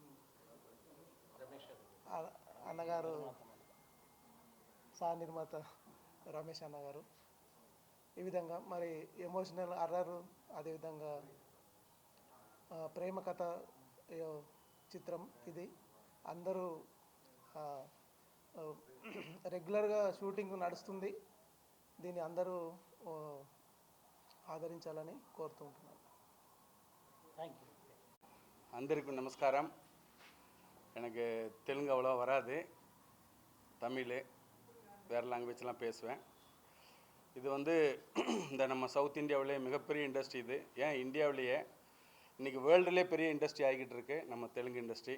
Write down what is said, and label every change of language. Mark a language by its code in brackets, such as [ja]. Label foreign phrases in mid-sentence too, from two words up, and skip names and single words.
[te] అన్నగారు సహ నిర్మాత రమేష్ అన్నగారు, ఈ విధంగా ఎమోషనల్ అర్రర్, అదేవిధంగా ప్రేమ కథ చిత్రం ఇది. అందరూ రెగ్యులర్గా షూటింగ్ నడుస్తుంది, దీన్ని అందరూ ఆదరించాలని కోరుతూ ఉంటున్నాను. [en] thank you. [te] అందరికీ நமஸ்காரம். [ta] எனக்கு தெலுங்கு அவ்வளோ வராது, தமிழ் வேறு லாங்குவேஜ்லாம் பேசுவேன். இது இந்த நம்ம சவுத் இந்தியாவிலே மிகப்பெரிய இண்டஸ்ட்ரி இது. ஏன் இந்தியாவிலேயே இன்றைக்கி வேர்ல்டுலே பெரிய இண்டஸ்ட்ரி ஆகிக்கிட்டு இருக்கு நம்ம தெலுங்கு இண்டஸ்ட்ரி.